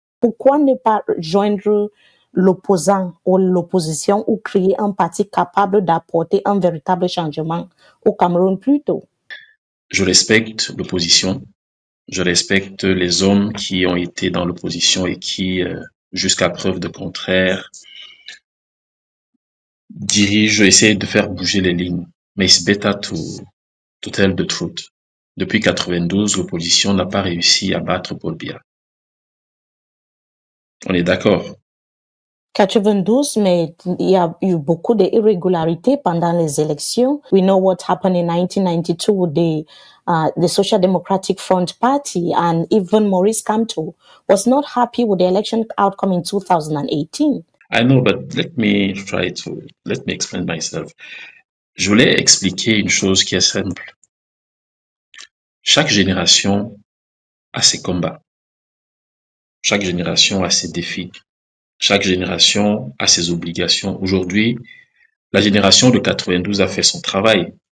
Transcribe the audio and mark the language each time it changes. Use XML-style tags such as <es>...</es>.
<fr>Pourquoi ne pas joindre l'opposant ou l'opposition ou créer un parti capable d'apporter un véritable changement au Cameroun plus tôt? Je respecte l'opposition. Je respecte les hommes qui ont été dans l'opposition et qui, jusqu'à preuve de contraire, dirigent, essayent de faire bouger les lignes.</fr> <en>Mais it's better to tell the truth.</en> <fr>Depuis 92, l'opposition n'a pas réussi à battre Paul Biya. On est d'accord. 92, mais il y a eu beaucoup d'irrégularités pendant les élections.</fr> <en>We know what happened in 1992 with the Social Democratic Front Party, and even Maurice Kamto was not happy with the election outcome in 2018. I know, but let me explain myself.</en> <fr>Je voulais expliquer une chose qui est simple. Chaque génération a ses combats. Chaque génération a ses défis. Chaque génération a ses obligations. Aujourd'hui, la génération de 92 a fait son travail.</fr>